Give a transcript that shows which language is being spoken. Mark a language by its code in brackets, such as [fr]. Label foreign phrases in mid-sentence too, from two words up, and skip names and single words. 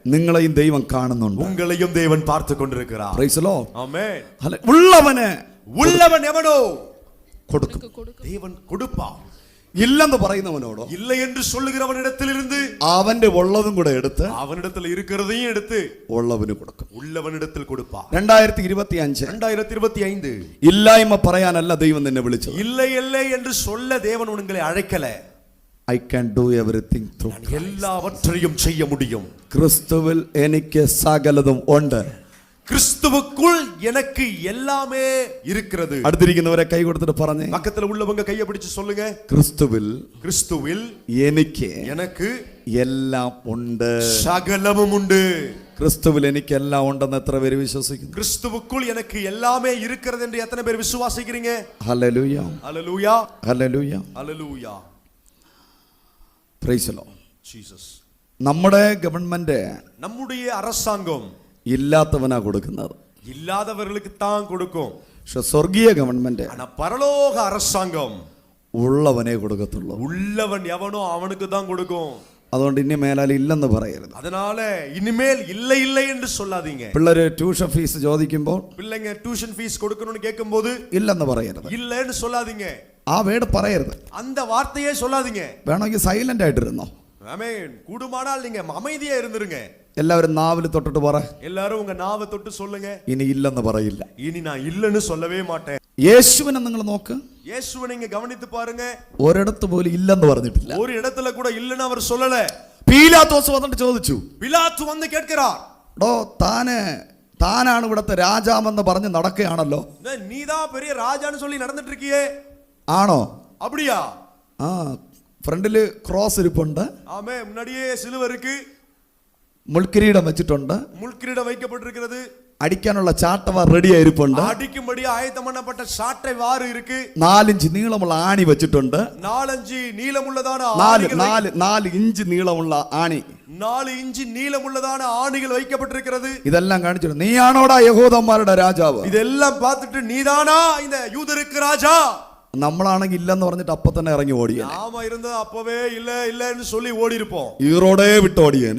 [ml] നിങ്ങളെയും ദൈവം കാണുന്നുണ്ട്. [ta] உங்களையும் தேவன் பார்த்து கொண்டிருக்கிறார். [en] praise the Lord. [ta] ஆமென். [ml] ഉള്ളവന് [ta] உள்ளவன் எவனோ [ml] കൊടുക്കും. [ta] தேவன் கொடுப்பார். [ml] ഇല്ലെന്ന് പറയുന്നവനോടോ [ta] இல்லை என்று சொல்லுகிறவனிடத்திலிருந்து [ml] അവന്റെ ഉള്ളതും കൂടെ എടുത്ത് [ta] அவனிடத்தில் இருக்கிறதையும் எடுத்து [ml] ഉള്ളവന് കൊടുക്കും. [ta] உள்ளவனிடத்தில் கொடுப்பார். 2025 2025 [ml] ഇല്ലായ്മ പറയാനല്ല ദൈവം നിന്നെ വിളിച്ചത്. [ta] இல்லை இல்லை என்று சொல்ல தேவன் உங்களை அழைக்கல. [en] I can do everything through [ta] நான் எல்லாவற்றையும் செய்ய முடியும். [ml] ക്രിസ്തുവിൽ എനിക്ക് സകലതും ഉണ്ട്. [ta] கிறிஸ்துவுக்குள் எனக்கு எல்லாமே இருக்கிறது. [ml] അടുത്തിരിക്കുന്നവരെ കൈ കൊടുത്തിട്ട് പറഞ്ഞേ, [ta] பக்கத்துல உள்ளவங்க கையை பிடிச்சு சொல்லுங்க, [ml] ക്രിസ്തുവിൽ [ta] கிறிஸ்துவில் [ml] എനിക്ക് എല്ലാം ഉണ്ട്. [ta] சகலமும் உண்டு. [ml] ക്രിസ്തുവിൽ എനിക്ക് എല്ലാം ഉണ്ടെന്ന് എത്ര പേര് വിശ്വസിക്കുന്നു? [ta] கிறிஸ்துவுக்குள் எனக்கு எல்லாமே இருக்கிறது என்று எத்தனை பேர் விசுவாசிக்கிறீங்க? [ml] ഹല്ലേലൂയ, [ta] ஹல்லேலூயா, [ml] ഹല്ലേലൂയ, [ta] ஹல்லேலூயா. [en] praise the Lord. [ml] ജീസസ്. നമ്മുടെ ഗവൺമെന്റ് [ta] நம்முடைய அரசாங்கம் [ml] ഇല്ലാത്തവനാ കൊടുക്കുന്നത്. [ta] இல்லாதவர்களுக்கு தான் கொடுக்கும். [ml] പക്ഷെ സ്വർഗീയ ഗവൺമെന്റ് [ta] ஆனா பரலோக அரசாங்கம் [ml] ഉള്ളവനെ കൊടുക്കത്തുള്ളൂ. [ta] உள்ளவன் எவனோ அவனுக்கு தான் கொடுக்கும். [ml] അതുകൊണ്ട് ഇനി മേലാൽ ഇല്ലെന്ന് പറയരുത്. [ta] அதனால இனிமேல் இல்லை இல்லை என்று சொல்லாதீங்க. [ml] പിള്ളേര് ട്യൂഷൻ ഫീസ് ചോദിക്കുമ്പോൾ [ta] பிள்ளைங்க டியூஷன் ஃபீஸ் கொடுக்கணும்னு கேட்கும்போது [ml] ഇല്ലെന്ന് പറയരുത്. [ta] இல்லைன்னு சொல்லாதீங்க. [ml] ആ വേർഡ് പറയരുത്. [ta] அந்த വാர்த்தையே சொல்லாதீங்க. [ml] വേണമെങ്കിൽ സൈലന്റ് ആയിട്ടിരുന്നോ. [ta] ஆமென். கூடுமானால் நீங்க அமைதியா இருந்துருங்க. [ml] എല്ലാവരും നാവിൽ തൊട്ടിട്ട് പറ, [ta] எல்லாரும் உங்க நாவை தொட்டு சொல்லுங்க, [ml] ഇനി ഇല്ലെന്ന് പറയില്ല. [ta] இனி நான் இல்லைன்னு சொல்லவே மாட்டேன். [ml] യേശുവിനെ നിങ്ങൾ നോക്ക്, [ta] இயேசுவை நீங்க கவனித்து பாருங்க. [ml] ഒരിടത്ത് പോലും ഇല്ലെന്ന് പറഞ്ഞിട്ടില്ല. [ta] ஒரு இடத்துல கூட இல்லைன்னு அவர் சொல்லல. [ml] പീലാത്തോസ് വന്നിട്ട് ചോദിച്ചു, [ta] பிலாத்து வந்து கேட்கிறார், [ml] ഡോ താനാണ് ഇവിടത്തെ രാജാവെന്ന് പറഞ്ഞ് നടക്കുകയാണല്ലോ, [ta] நீதான் பெரிய ராஜான்னு சொல்லி நடந்துட்டு இருக்கியே, [ml] ആണോ? [ta] அப்படியா? [ml] ആ, ഫ്രണ്ടില് ക്രോസ് ഇരിപ്പുണ്ട്, [ta] ஆமே, முன்னாடியே சிலுவை இருக்கு, [ml] മുൾക്കിരീടം വെച്ചിട്ടുണ്ട്, [ta] முள்கிரீடம் வைக்கப்பட்டிருக்கிறது, [ml] അടിക്കാനുള്ള ചാട്ടവാർ റെഡി ആയിരിപ്പുണ്ട്, [ta] அடிக்கும்படி ஆயத்தம் பண்ணப்பட்ட சாட்டை வாறு இருக்கு, [ml] 4 ഇഞ്ച് നീളമുള്ള ആണി വെച്ചിട്ടുണ്ട്, [ta] 4 நீளமுள்ளதான [ml] 4 ഇഞ്ച് നീളമുള്ള ആണി, [ta] 4 நீளமுள்ளதான ஆணிகள் வைக்கப்பட்டிருக்கிறது. [ml] ഇതെല്ലാം കാണിച്ചിട്ട് നീയാണോടാ യഹൂദന്മാരുടെ രാജാവ്? [ta] இதெல்லாம் பார்த்துட்டு நீதானா இந்த யூதருக்கு ராஜா? [ml] നമ്മളാണെങ്കിൽ ഇല്ലെന്ന് പറഞ്ഞിട്ട് അപ്പൊ തന്നെ ഇറങ്ങി ഓടിയേനെ. [ta] நாம இருந்த அப்பவே இல்ல இல்லன்னு சொல்லி ஓடி இருப்போம். [ml] ഈറോടെ വിട്ട് ഓടിയേനെ.